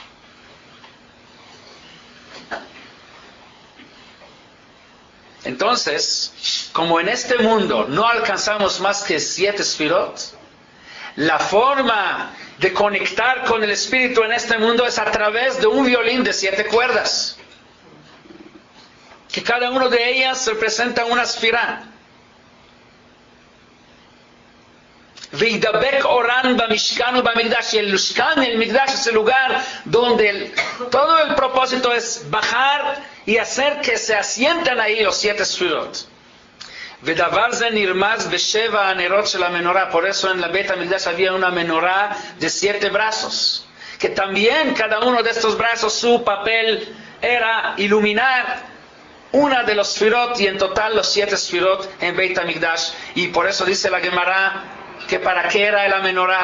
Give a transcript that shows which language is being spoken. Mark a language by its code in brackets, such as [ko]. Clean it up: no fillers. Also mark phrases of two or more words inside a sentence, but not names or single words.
[es] Entonces, como en este mundo no alcanzamos más que 7 sfirot, la forma de conectar con el espíritu en este mundo es a través de un violín de 7 cuerdas, que cada una de ellas representa una sfirá. [he] ונדבק אורן במשכן ו במקדש. El Mishkan, el Migdash, es el lugar donde todo el propósito es bajar y hacer que se asientan ahí los 7 sfirot. ודבר זה נרמז בשבעה הנרות של מנורה. [es] Por eso en la Beit HaMikdash había una menorá de 7 brazos, que también cada uno de estos brazos, su papel era iluminar una de los sfirot, y en total los 7 sfirot en Beit HaMikdash. Y por eso dice la Gemara que para qué era la menorá.